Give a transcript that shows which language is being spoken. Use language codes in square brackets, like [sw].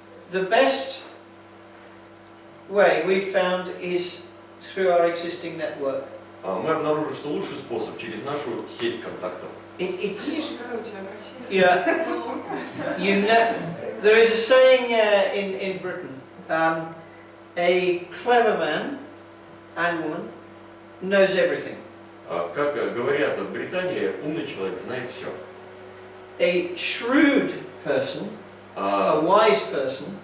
[en] The best way we've found is through our existing network. [ru] Мы обнаружили, что лучший способ через нашу сеть контактов. [en] It's [ru] Миша, короче, обращение. [en] yeah. There is a saying in Britain: a clever man and woman knows everything. [ru] Как говорят в Британии, умный человек знает все. [en] A shrewd person, a wise person,